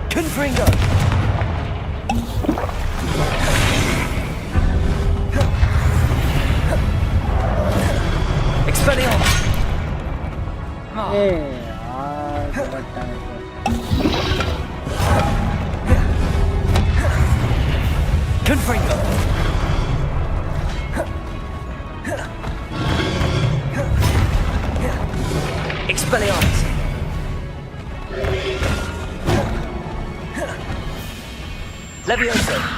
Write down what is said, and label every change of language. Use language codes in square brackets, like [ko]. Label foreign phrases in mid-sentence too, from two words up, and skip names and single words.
[la] Confringo! Expelliarmus! [hi] यार बहुत टाइम पर [la] Confringo! Expelliarmus! Levioso!